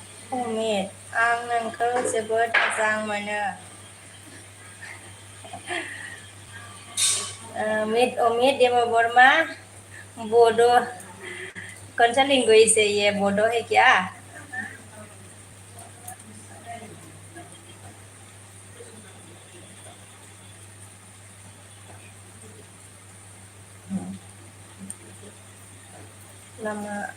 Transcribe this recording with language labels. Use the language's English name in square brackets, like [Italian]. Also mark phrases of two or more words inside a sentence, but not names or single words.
[Bodo] अमित आं नोंखौ जोबोद मोजां मोनो [Hindi] अमित देववर्मा बोडो कौन सा लैंग्वेज है ये बोडो है क्या lama